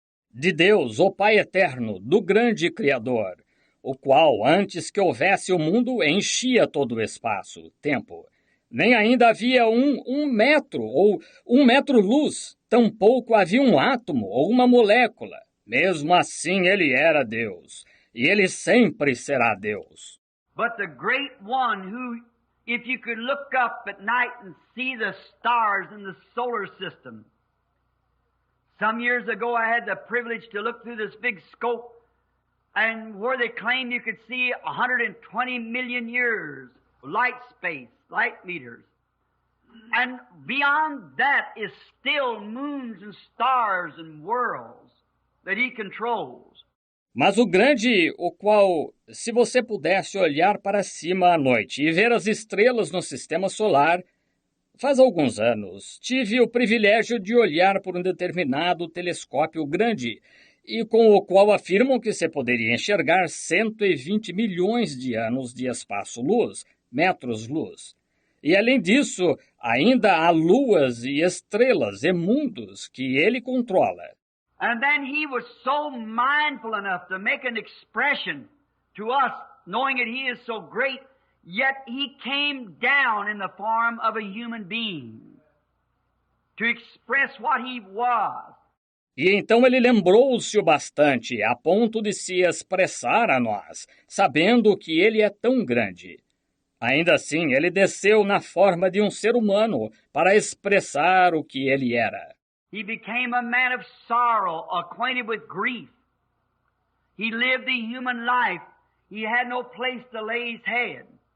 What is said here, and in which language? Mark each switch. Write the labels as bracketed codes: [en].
[pt] De Deus, o Pai eterno, do grande Criador, o qual, antes que houvesse o mundo, enchia todo o espaço, tempo. Nem ainda havia um metro ou 1 metro-luz, tampouco havia um átomo ou uma molécula. Mesmo assim, Ele era Deus, e Ele sempre será Deus. [en] But the great one who, if you could look up at night and see the stars in the solar system. Some years ago I had the privilege to look through this big scope and where they claimed you could see 120 million years, light space, light meters. And beyond that is still moons and stars and worlds that He controls. [pt] Mas o grande, o qual, se você pudesse olhar para cima à noite e ver as estrelas no sistema solar, faz alguns anos tive o privilégio de olhar por um determinado telescópio grande e com o qual afirmam que se poderia enxergar 120 milhões de anos de espaço-luz, metros-luz. E além disso, ainda há luas e estrelas e mundos que Ele controla. [en] And then He was so mindful enough to make an expression to us, knowing that He is so great, yet He came down in the form of a human being to express what He was. [pt] E então Ele lembrou-se o bastante, a ponto de se expressar a nós, sabendo que Ele é tão grande. Ainda assim, Ele desceu na forma de um ser humano para expressar o que Ele era. [en] He became a man of sorrow, acquainted with grief. He lived the human life. He had no place to lay His head.